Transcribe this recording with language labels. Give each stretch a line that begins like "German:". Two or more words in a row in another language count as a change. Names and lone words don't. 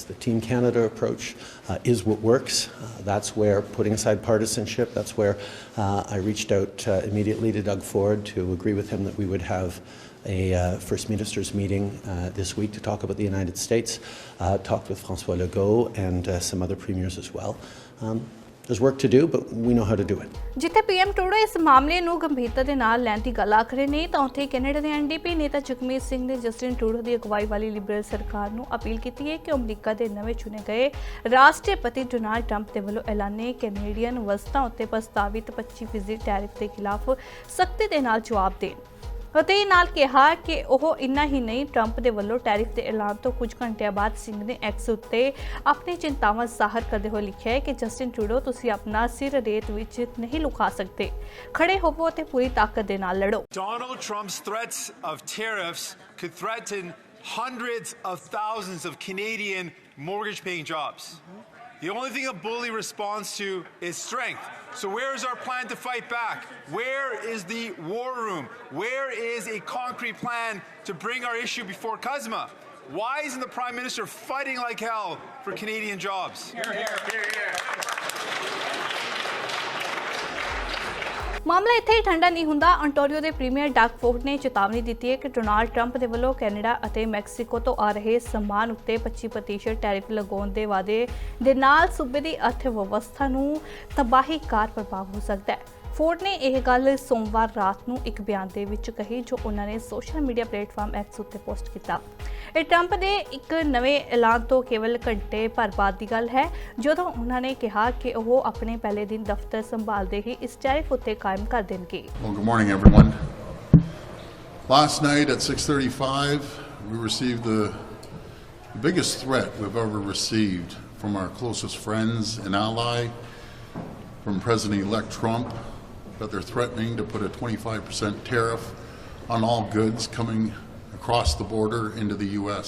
English: The Team Canada approach is what works. That's where, putting aside partisanship, that's where I reached out immediately to Doug Ford to agree with him that we would have a First Ministers meeting this week to talk about the United States. Talked with François Legault and some other premiers as well. There's work to do, but we know how to do it.
Punjabi: ਜਿੱਥੇ ਪੀਐਮ ਟਰੂਡੋ ਇਸ ਮਾਮਲੇ ਨੂੰ ਗੰਭੀਰਤਾ ਦੇ ਨਾਲ ਲੈਣ ਦੀ ਗੱਲ ਆਖ ਰਹੇ ਨੇ ਤਾਂ ਉੱਥੇ ਕੈਨੇਡਾ ਦੇ ਐਨਡੀਪੀ ਨੇਤਾ ਜਗਮੀਤ ਸਿੰਘ ਨੇ ਜਸਟਿਨ ਟਰੂਡੋ ਦੀ ਅਗਵਾਈ ਵਾਲੀ ਲਿਬਰਲ ਸਰਕਾਰ ਨੂੰ ਅਪੀਲ ਕੀਤੀ ਹੈ ਕਿ ਅਮਰੀਕਾ ਦੇ ਨਵੇਂ ਚੁਣੇ ਗਏ ਰਾਸ਼ਟਰਪਤੀ ਡੋਨਾਲਡ ਟਰੰਪ ਦੇ ਵੱਲੋਂ ਐਲਾਨੇ ਕੈਨੇਡੀਅਨ ਵਸਤਾਂ ਉੱਤੇ ਪ੍ਰਸਤਾਵਿਤ 25% ਟੈਰਿਫ ਦੇ ਖਿਲਾਫ ਸਖਤੀ ਦੇ ਨਾਲ ਜਵਾਬ ਦੇਣ ਅਤੇ ਨਾਲ ਕਿਹਾ ਕਿ ਉਹ ਇੰਨਾ ਹੀ ਨਹੀਂ ਟਰੰਪ ਦੇ ਵੱਲੋਂ ਟੈਰਿਫ ਦੇ ਐਲਾਨ ਤੋਂ ਕੁਝ ਘੰਟਿਆਂ ਬਾਅਦ ਸਿੰਘ ਨੇ ਐਕਸ ਉੱਤੇ ਆਪਣੀ ਚਿੰਤਾਵਾਂ ਜ਼ਾਹਰ ਕਰਦੇ ਹੋਏ ਲਿਖਿਆ ਹੈ ਕਿ ਜਸਟਿਨ ਟਰੂਡੋ ਤੁਸੀਂ ਆਪਣਾ ਸਿਰ ਰੇਤ ਵਿੱਚ ਨਹੀਂ ਲੁਕਾ ਸਕਦੇ, ਖੜੇ ਹੋਵੋ ਅਤੇ ਪੂਰੀ ਤਾਕਤ ਦੇ ਨਾਲ ਲੜੋ।
English: Donald Trump's threats of tariffs could threaten hundreds of thousands of Canadian mortgage-paying jobs. The only thing a bully responds to is strength. So where is our plan to fight back? Where is the war room? Where is a concrete plan to bring our issue before CUSMA? Why isn't the Prime Minister fighting like hell for Canadian jobs? Hear, hear, hear, hear.
Punjabi: ਮਾਮਲਾ ਇੱਥੇ ਹੀ ਠੰਡਾ ਨਹੀਂ ਹੁੰਦਾ। ਅੰਟੋਰੀਓ ਦੇ ਪ੍ਰੀਮੀਅਰ ਡਗ ਫੋਰਡ ਨੇ ਚੇਤਾਵਨੀ ਦਿੱਤੀ ਹੈ ਕਿ ਡੋਨਾਲਡ ਟਰੰਪ ਦੇ ਵੱਲੋਂ ਕੈਨੇਡਾ ਅਤੇ ਮੈਕਸੀਕੋ ਤੋਂ ਆ ਰਹੇ ਸਮਾਨ ਉੱਤੇ 25% ਟੈਰਿਫ ਲਗਾਉਣ ਦੇ ਵਾਅਦੇ ਦੇ ਨਾਲ ਸੂਬੇ ਦੀ ਅਰਥ ਵਿਵਸਥਾ ਨੂੰ ਤਬਾਹੀਕਾਰ ਪ੍ਰਭਾਵ ਹੋ ਸਕਦਾ ਹੈ। ਫੋਰਡ ਨੇ ਇਹ ਗੱਲ ਸੋਮਵਾਰ ਰਾਤ ਨੂੰ ਇੱਕ ਬਿਆਨ ਦੇ ਵਿੱਚ ਕਹੀ ਜੋ ਉਹਨਾਂ ਨੇ ਸੋਸ਼ਲ ਮੀਡੀਆ ਪਲੇਟਫਾਰਮ ਐਕਸ ਉੱਤੇ ਪੋਸਟ ਕੀਤਾ। ਇਹ ਟਰੰਪ ਦੇ ਇੱਕ ਨਵੇਂ ਐਲਾਨ ਤੋਂ ਕੇਵਲ ਘੰਟੇ ਭਰ ਬਾਅਦ ਦੀ ਗੱਲ ਹੈ ਜਦੋਂ ਉਹਨਾਂ ਨੇ ਕਿਹਾ ਕਿ ਉਹ ਆਪਣੇ ਪਹਿਲੇ ਦਿਨ ਦਫ਼ਤਰ ਸੰਭਾਲਦੇ ਹੀ ਇਸ ਟੈਰਿਫ ਉੱਤੇ ਕਾਇਮ ਕਰ ਦੇਣਗੇ।
English: Well, good morning, everyone. Last night at 6:35, we received the biggest threat we've ever received from our closest friends and ally, from President-elect Trump, that they're threatening to put a 25% tariff on all goods coming across the border into the U.S.